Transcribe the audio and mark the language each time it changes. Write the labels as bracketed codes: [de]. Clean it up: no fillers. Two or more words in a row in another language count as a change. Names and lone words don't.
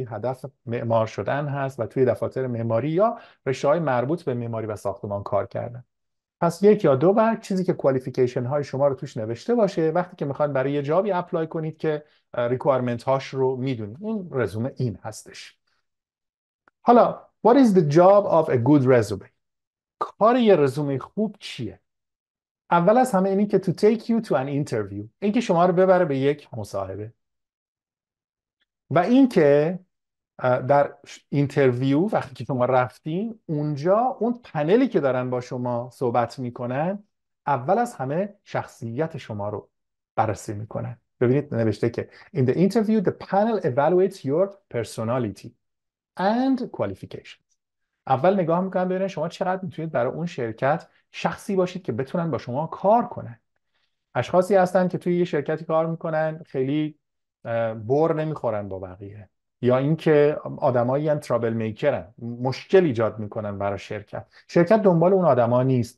[fa] هدف معمار شدن هست و توی دفاتر معماری یا رشته‌های مربوط به معماری و ساختمان کار کردن. پس یک یا دو برگ چیزی که کوالیفیکیشن های شما رو توش نوشته باشه، وقتی که میخواین برای یه جابی اپلای کنید که ریکوایرمنت هاش رو میدونید. این رزومه این هستش. حالا [en] what is the job of a good resume؟ [fa] کار یه رزومه خوب چیه؟ اول از همه اینی که [en] to take you to an interview، [fa] این که شما رو ببره به یک مصاحبه، و این که در اینترویو وقتی که شما رفتین اونجا، اون پنلی که دارن با شما صحبت میکنن اول از همه شخصیت شما رو بررسی میکنن. ببینید نوشته که [en] in the interview the panel evaluates your personality and qualifications. [fa] اول نگاه میکنن ببینن شما چقدر میتونید برای اون شرکت شخصی باشید که بتونن با شما کار کنن. اشخاصی هستن که توی یه شرکتی کار میکنن خیلی بر نمیخورن با بقیه، یا اینکه آدمایی ان ترابل میکرن، مشکل ایجاد میکنن برای شرکت دنبال اون آدما نیست.